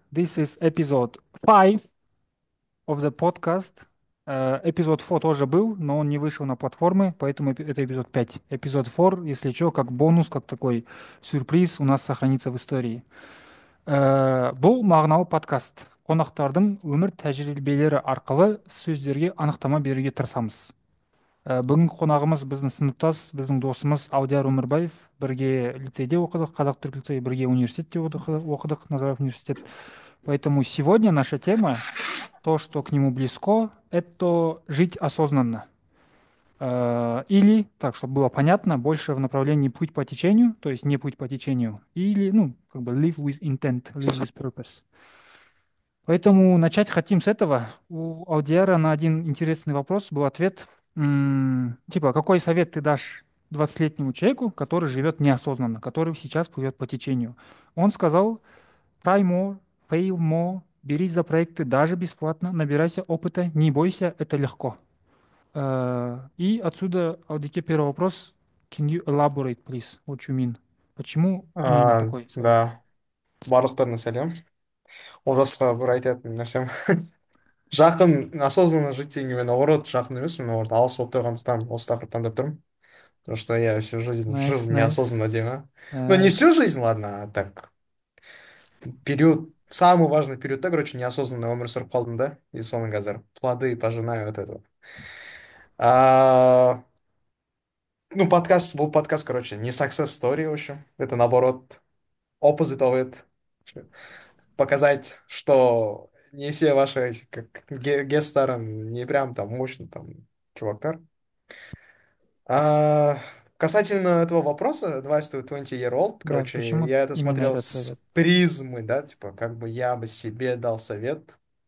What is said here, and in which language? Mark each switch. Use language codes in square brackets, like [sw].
[en] This is episode 5 of the podcast. [ru] Эпизод 4 тоже был, но он не вышел на платформы, поэтому это эпизод 5. Эпизод 4, если что, как бонус, как такой сюрприз, у нас сохранится в истории. [kk] Бұл мағыналы подкаст. Қонақтардың өмір тәжірибелері арқылы сөздерге анықтама беруге тырысамыз. Бүгінгі қонағымыз біздің сыныптас, біздің досымыз Алдияр Өмірбаев. Бірге лицейде оқыдық, Қазақ-Түрік лицейі, бірге университетте оқыдық, Назарбаев университет. [ru] Поэтому сегодня наша тема, то, что к нему близко, это жить осознанно. Или, так, чтобы было понятно, больше в направлении путь по течению, то есть не путь по течению, или, ну, как бы [en] live with intent, live with purpose. [ru] Поэтому начать хотим с этого. У Алдиара на один интересный вопрос был ответ, типа, какой совет ты дашь 20-летнему человеку, который живет неосознанно, который сейчас плывет по течению? Он сказал, [en] try more, fail more, [ru] берись за проекты даже бесплатно, набирайся опыта, не бойся, это легко. И отсюда, Алдике, первый вопрос. [en] Can you elaborate, please, what you mean? [ru] Почему именно такой совет? [kk] Да, барлықтарына сәлем. Олжасқа бір айтатын нәрсем. Жақын, [ru] осознанно жить [kk] дегенге мен наоборот жақын емеспін, наоборот алыс болып тұрғандықтан осы тақырыпты таңдап тұрмын. [ru] Потому что я всю жизнь жил [en] Nice, nice. [ru] неосознанно деймін, а. Ну, не Э, всю жизнь, ладно, а так, период, самый важный периодта, короче, неосознанно [kk] өмір сүріп қалдым да, [ru] и [kk] соның қазір [ru] плоды пожинаю от этого. А, ну, подкаст, короче, не [en] success story, [ru] в общем. Это, наоборот, [en] opposite of it. [ru] Показать, что не все ваши эти, как гестары не прям там мощный там чувактар. А, касательно этого вопроса, [en] Advice to 20-year-old, [ru] да, короче, почему я это именно смотрел этот совет? с призмы, да, типа, как бы я бы себе дал совет.